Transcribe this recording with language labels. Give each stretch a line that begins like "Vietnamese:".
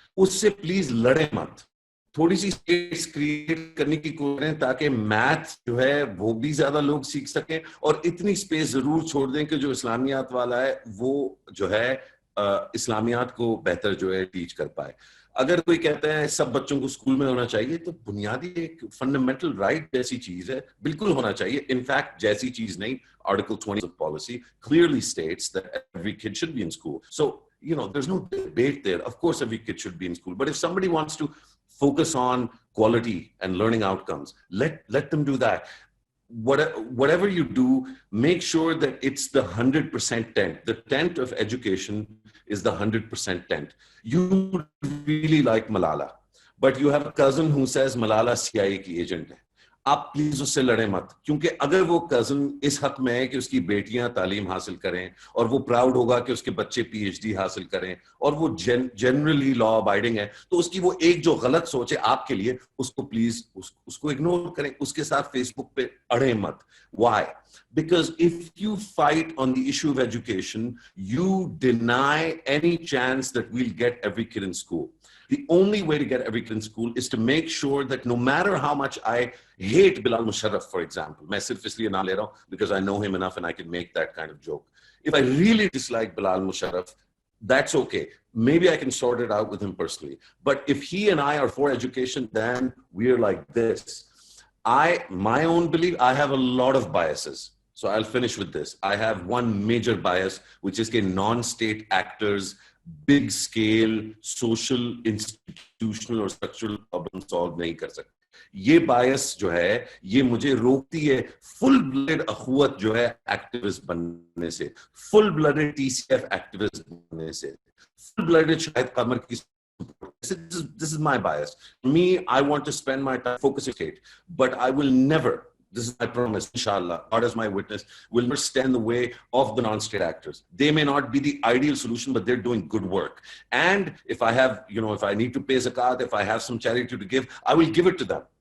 Urdu: اس سے پلیز لڑیں مت, تھوڑی سی اسپیس کریٹ کرنے کی کوشش کریں تاکہ میتھ جو ہے وہ بھی زیادہ لوگ سیکھ سکیں, اور اتنی اسپیس ضرور چھوڑ دیں کہ جو اسلامیات والا ہے وہ جو ہے اسلامیات کو بہتر جو ہے ٹیچ کر پائے. اگر کوئی کہتا ہے سب بچوں کو اسکول میں ہونا چاہیے, تو بنیادی ایک فنڈامنٹل رائٹ جیسی چیز ہے, بالکل ہونا چاہیے. انفیکٹ جیسی چیز نہیں,
English: Article 20 of policy clearly states that every kid should be in school. So, you know, there's no debate there. Of course, every kid should be in school. But if somebody wants to focus on quality and learning outcomes, let them do that. Whatever you do, make sure that it's the 100% tent. The tent of education is the 100% tent. You really like Malala, but you have a cousin who says Malala CIA
Urdu: کی agent ہے. آپ please اس سے لڑیں مت, کیونکہ اگر وہ cousin اس حق میں ہے کہ اس کی بیٹیاں تعلیم حاصل کریں, اور وہ پراؤڈ ہوگا کہ اس کے بچے PhD حاصل کریں, اور وہ جنرلی لا ابائڈنگ ہے, تو اس کی وہ ایک جو غلط سوچ ہے آپ کے لیے, اس کو پلیز اس کو اگنور کریں, اس کے ساتھ فیس بک پہ اڑیں مت.
English: Why? Because if you fight on the issue of education, you deny any chance that we'll get every kid in school. The only way to get every kid in school is to make sure that no matter how much I hate Bilal Musharraf, for example,
Urdu: میں صرف اس لیے نہ لے رہا ہوں
English: because I know him enough and I can make that kind of joke. If I really dislike Bilal Musharraf, that's okay. Maybe I can sort it out with him personally. But if he and I are for education, then we're like this. My own belief, I have a lot of biases. So I'll finish with this. I have one major bias, which is that non-state actors big scale social institutional اور structural problem solve
Urdu: نہیں کر سکتے. یہ bias جو ہے یہ مجھے روکتی ہے full blooded اخوت جو ہے activist بننے سے, full blooded TCF activist بننے سے, full blooded شاہد قمر کی.
English: This is my bias. Me, I want to spend my time focusing state, but I will never, this is my promise, inshallah, God is my witness, will never stand in the way of the non-state actors. They may not be the ideal solution, but they're doing good work. And if I have, if I need to pay zakat, if I have some charity to give, I will give it to them.